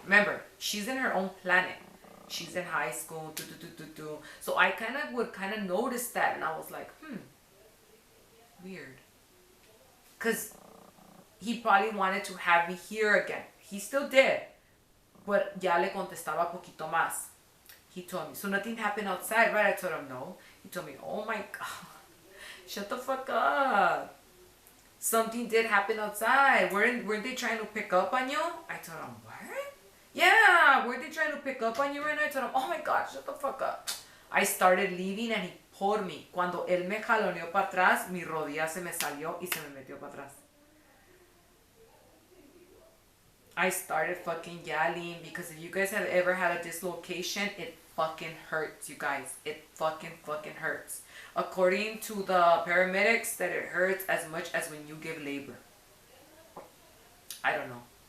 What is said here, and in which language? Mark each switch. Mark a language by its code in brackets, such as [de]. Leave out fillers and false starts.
[en] Remember, she's in her own planet. She's in high school. So I would kind of notice that. And I was like, weird. Because he probably wanted to have me here again. He still did. But [es] ya le contestaba poquito más. [en] He told me, so nothing happened outside, right? I told him, no. He told me, oh my God. Shut the fuck up. Something did happen outside. Weren't they trying to pick up on you? I told him, what? Yeah, weren't they trying to pick up on you right now? I told him, oh my God, shut the fuck up. I started leaving and he pulled me. [es] Cuando él me jaloneó para atrás, mi rodilla se me salió y se me metió para atrás. [en] I started fucking yelling because if you guys have ever had a dislocation, it fucking hurts, you guys. It fucking hurts. According to the paramedics, that it hurts as much as when you give labor. I don't know.